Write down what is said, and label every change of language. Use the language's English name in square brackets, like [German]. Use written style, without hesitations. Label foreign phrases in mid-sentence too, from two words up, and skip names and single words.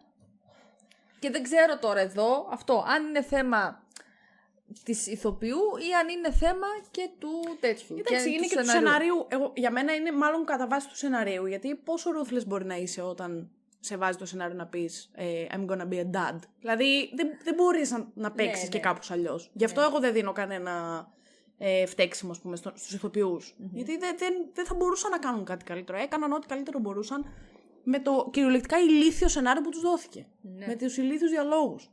[Greek] Και δεν ξέρω τώρα εδώ αυτό, αν είναι θέμα της ηθοποιού ή αν είναι θέμα και του τέτοιου. Εντάξει, είναι και του σεναρίου. Για μένα είναι μάλλον κατά βάση του σεναρίου. Γιατί πόσο ruthless μπορεί να είσαι όταν σε βάζει το σενάριο να πεις [English] I'm gonna be a dad. [Greek] Δηλαδή δεν μπορείς να παίξεις και κάπως αλλιώς. Γι' αυτό εγώ δεν δίνω κανένα φταίξιμο, ας πούμε, στους ηθοποιούς. Γιατί δεν θα μπορούσαν να κάνουν κάτι καλύτερο. Έκαναν ό,τι καλύτερο μπορούσαν με το κυριολεκτικά ηλίθιο σενάριο που τους δόθηκε. Με τους ηλίθιους διαλόγους.